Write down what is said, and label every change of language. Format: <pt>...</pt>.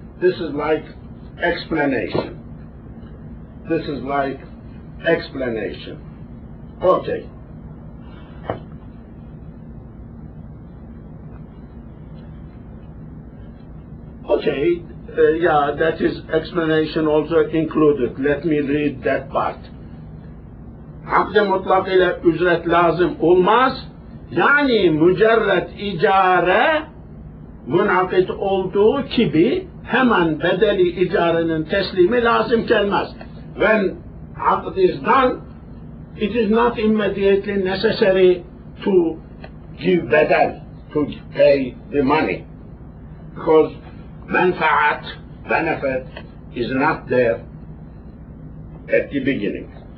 <en>This is like explanation. This is like explanation. Okay. Okay, yeah, that is explanation also included. Let me read that part.</en> <tr>Akde mutlak ile ücret lazım olmaz. Yani mücerret icare münakit olduğu gibi hemen bedeli icarenin teslimi lazım gelmez.</tr> <en>When akd is done, it is not immediately necessary to give bedel, to pay the money. Because manfaat, benefit, is not there at the beginning.</en>